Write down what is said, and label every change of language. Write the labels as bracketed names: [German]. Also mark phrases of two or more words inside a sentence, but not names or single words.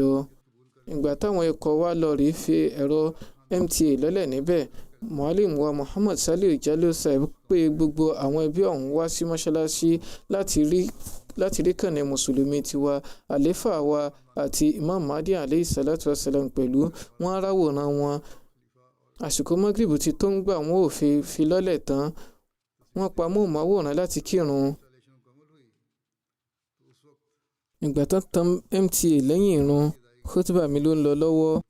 [Yoruba] ìgbà táwọn ikọ̀ wa lọ rí fi ẹ̀rọ MTA lọ́lẹ̀ níbẹ̀, Muallim wa Muhammad Saliu Jallo Saib pé gbogbo àwọn ẹbí ọ̀hún wá sí mọ́ṣáláṣí láti rí kànnì mùsùlùmí tiwa, àléfà wa àti Imam Mahdi [Arabic] عليه الصلاة والسلام [Yoruba] pẹ̀lú wọn aráwòrán wọn. àsìkò Maghrib ti tó ń gbà wọn ò fi lọ́lẹ̀ tán, wọ́n pa móhùnmáwòrán láti kírun. ìgbà tán tan MTA lẹ́yìn ìrun, khutbah mi ló ń lọ lọ́wọ́.